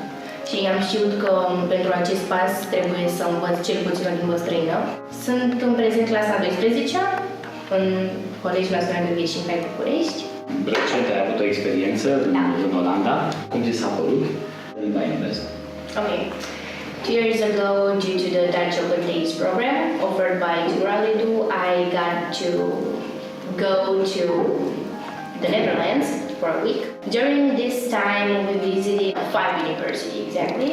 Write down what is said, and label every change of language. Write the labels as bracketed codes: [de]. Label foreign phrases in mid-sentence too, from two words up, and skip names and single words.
[ro] Și am știut că pentru acest pas trebuie să învăț cel puțin o limbă străină. Sunt în prezent clasa 12-a în Colegiul Național de Vieți și Încai București. Recent ai avut o experiență în Olanda. Cum ți s-a părut limba engleză? [en] Okay. 2 years ago, due to the Dutch Open Days program offered by Interviu, I got to go to the Netherlands for a week. During this time, we visited 5 universities exactly.